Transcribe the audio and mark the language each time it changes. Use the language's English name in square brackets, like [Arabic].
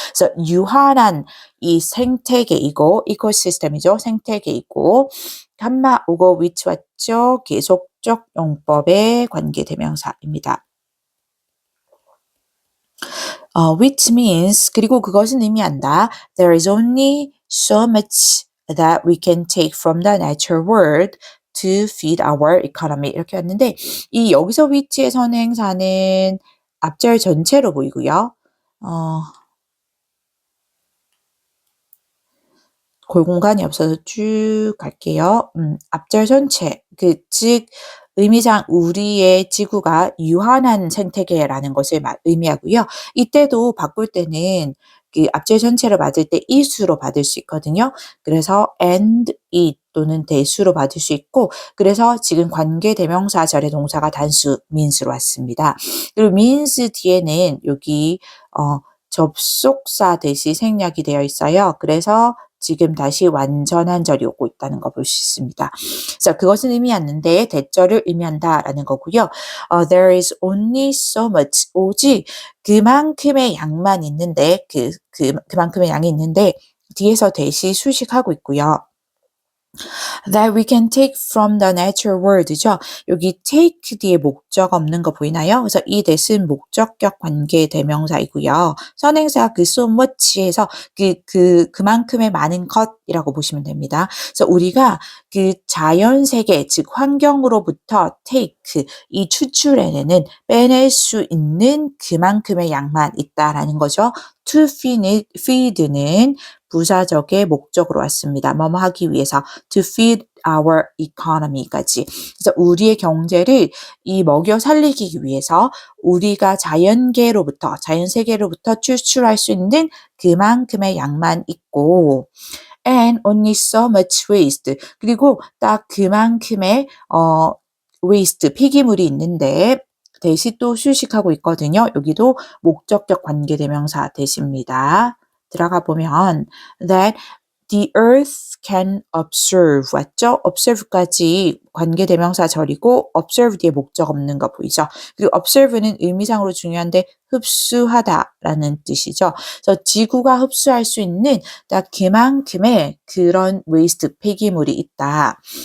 [Korean] 그래서 유한한 이 생태계이고 이코시스템이죠. 생태계이고 한마 오고 which 왔죠. 계속적 용법의 관계대명사입니다. [English] which means [Korean] 그리고 그것은 의미한다. [English] There is only so much that we can take from the natural world to feed our economy [Korean] 이렇게 왔는데 이 여기서 which의 선행사는 앞절 전체로 보이고요. 공간이 없어서 쭉 갈게요. 앞절 전체, 즉 의미상 우리의 지구가 유한한 생태계라는 것을 의미하고요. 이때도 바꿀 때는 그 앞절 전체를 받을 때 이수로 받을 수 있거든요. 그래서 and it 또는 대수로 받을 수 있고 그래서 지금 관계대명사 절의 동사가 단수 means로 왔습니다. 그리고 means 뒤에는 여기 접속사 대시 생략이 되어 있어요. 그래서 지금 다시 완전한 절이 오고 있다는 거 볼 수 있습니다. 그래서 그것은 의미하는데 대절을 의미한다라는 거고요. [English] There is only so much. [Korean] 오직 그만큼의 양만 있는데 그만큼의 양이 있는데 뒤에서 대시 수식하고 있고요. [English] That we can take from the natural world죠. [Korean] 여기 take 뒤에 목적 없는 거 보이나요? 그래서 이 that은 목적격 관계 대명사이고요. 선행사 그 so much에서 그만큼의 많은 것이라고 보시면 됩니다. 그래서 우리가 그 자연 세계 즉 환경으로부터 take 이 추출해내는 빼낼 수 있는 그만큼의 양만 있다라는 거죠. To feed는 부사적의 목적으로 왔습니다. 뭐뭐 하기 위해서 [English] to feed our economy [Korean] 까지. 그래서 우리의 경제를 이 먹여 살리기 위해서 우리가 자연계로부터 자연세계로부터 추출할 수 있는 그만큼의 양만 있고 [English] and only so much waste. [Korean] 그리고 딱 그만큼의 waste 폐기물이 있는데 대시 또 수식하고 있거든요. 여기도 목적격 관계대명사 대시입니다. [English] 들어가 보면 that the earth can observe [Korean] 왔죠? observe까지 관계대명사 절이고 observe 뒤에 목적 없는 거 보이죠? 그리고 observe는 의미상으로 중요한데 흡수하다라는 뜻이죠. 그래서 지구가 흡수할 수 있는 딱 그만큼의 그런 waste 폐기물이 있다.